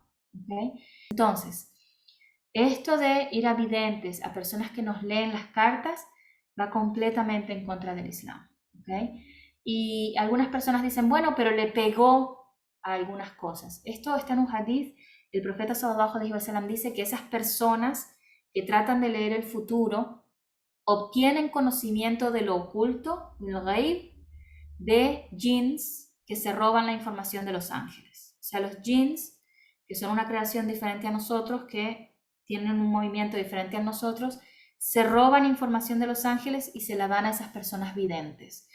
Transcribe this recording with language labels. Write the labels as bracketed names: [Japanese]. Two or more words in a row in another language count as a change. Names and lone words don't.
[Spanish] ¿Okay? Entonces, esto de ir a videntes, a personas que nos leen las cartas, va completamente en contra del Islam. ¿Okay? Y algunas personas dicen, bueno, pero le pegó a algunas cosas. Esto está en un hadith. El profeta [Arabic] صلى الله عليه وسلم [Spanish] dice que esas personas que tratan de leer el futuro obtienen conocimiento de lo oculto, del ghaib, de jinns que se roban la información de los ángeles. O sea, los jinns, que son una creación diferente a nosotros, que tienen un movimiento diferente a nosotros, se roban información de los ángeles y se la dan a esas personas videntes.